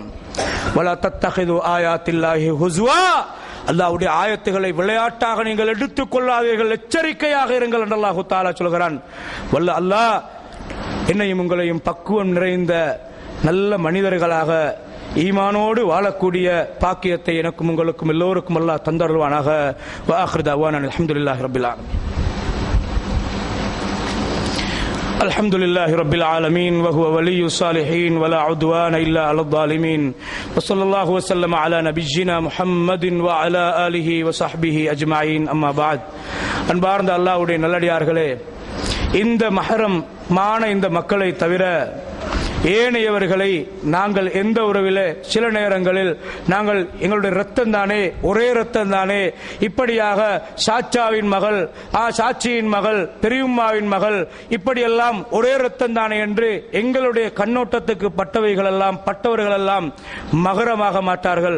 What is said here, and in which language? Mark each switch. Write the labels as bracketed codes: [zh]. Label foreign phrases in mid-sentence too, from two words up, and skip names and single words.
[ar] ولا تتخذوا آيات الله هزوا, [ta] அல்லாஹ்வுடைய ஆயத்துகளை விளையாட்டாக நீங்கள் எடுத்துக் கொள்ளாதீர்கள், எச்சரிக்கையாக இருங்கள் என்று [ar] الله تعالى [ta] சொல்கிறான். வல்ல அல்லாஹ் என்னையும் உங்களையும் பக்குவம் நிறைந்த நல்ல மனிதர்களாக ஈமானோடு வாழக்கூடிய பாக்கியத்தை எனக்கும் உங்களுக்கும் எல்லோருக்கும் அல்லாஹ் தந்தருள்வானாக. [ar] وآخر دعوانا الحمد لله رب العالمين. الحمد لله رب العالمين وهو ولي الصالحين ولا عدوان إلا على الظالمين وصلى الله وسلم على نبينا محمد وعلى آله وصحبه أجمعين أما بعد. [ta] அன்பார்ந்த அல்லாஹ்வுடைய நல்லடியார்களே, இந்த மஹரம் மான இந்த மக்களை தவிர ஏனையவர்களை நாங்கள் எந்த உறவிலே சில நேரங்களில் நாங்கள் எங்களுடைய ரத்தம் தானே, ஒரே ரத்தம் தானே, இப்படியாக சாச்சாவின் மகள், சாட்சியின் மகள், பெரியம்மாவின் மகள், இப்படியெல்லாம் ஒரே ரத்தம் தானே என்று எங்களுடைய கண்ணோட்டத்துக்கு பட்டவர்கள் எல்லாம் மகரமாக மாட்டார்கள்.